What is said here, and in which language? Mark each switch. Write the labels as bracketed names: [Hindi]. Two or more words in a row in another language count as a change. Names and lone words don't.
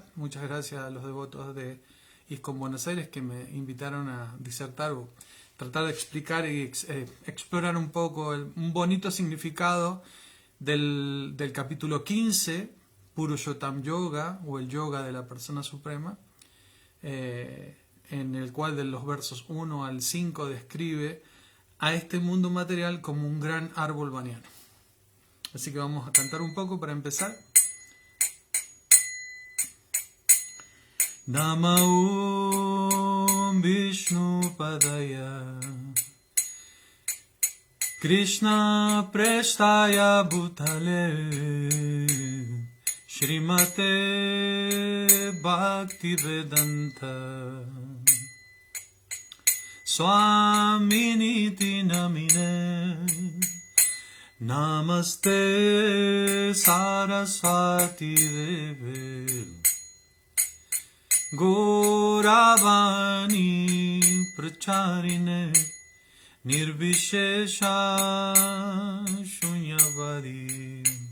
[Spanish] Muchas gracias a los devotos de ISKCON Buenos Aires que me invitaron a disertar o tratar de explicar y explorar un poco un bonito significado del capítulo 15, Purushottam Yoga, o el Yoga de la Persona Suprema, en el cual de los versos 1 al 5 describe a este mundo material como un gran árbol banyan. Así que vamos a cantar un poco para empezar. [Sanskrit] नम ॐ विष्णु पादाय कृष्ण प्रेष्ठाय भूतले श्रीमते भक्तिवेदान्त स्वामिनिति नामिने नमस्ते सरस्वती देवे गौरवाणी प्रचारिणे निर्विशेष शून्यवादि